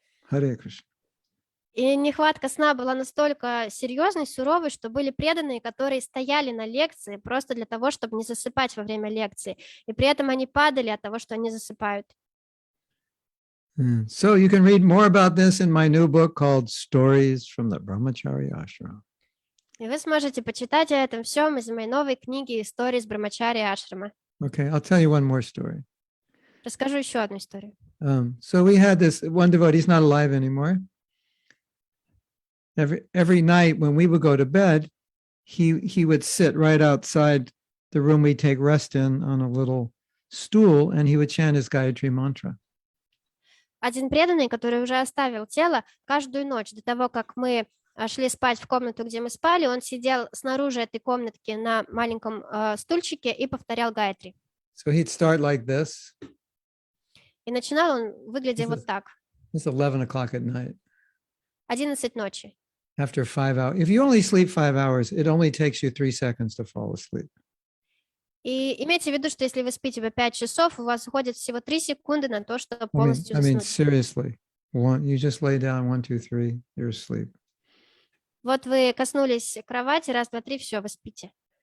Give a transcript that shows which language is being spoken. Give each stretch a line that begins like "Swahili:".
English: Hare Krishna.
Russian: И нехватка сна была настолько серьезной, суровой, что были преданные, которые стояли на лекции просто для того, чтобы не засыпать во время лекции. И при этом они падали от того, что они засыпают.
English: So you can read more about this in my new book called Stories from the Brahmachari Ashram.
Russian: И вы сможете почитать о этом всем из моей новой книги «Истории из Брахмачари Ашрама».
English: Okay, I'll tell you one more story.
Russian: Расскажу еще одну историю.
English: So we had this one devotee, he's not alive anymore. Every night when we would go to bed, he would sit right outside the room we take rest in on a little stool, and he would chant his Gayatri mantra.
Russian: Один преданный, который уже оставил тело, каждую ночь до того, как мы шли спать в комнату, где мы спали, он сидел снаружи этой комнатки на маленьком стульчике и повторял гайатри.
English: So he'd start like this.
Russian: И начинал он, выглядя вот так.
English: It's 11 o'clock at night.
Russian: 11 ночи.
English: After 5 hours. If you only sleep 5 hours, it only takes you 3 seconds to fall asleep.
Russian: И имейте в виду, что если вы спите по 5 часов, у вас уходит всего 3 секунды на то, чтобы полностью
English: I mean,
Russian: заснуть.
English: seriously. You just lay down, 1, 2, 3, you're asleep.
Russian: Вот вы коснулись кровати, раз, два, три, все, вы спите.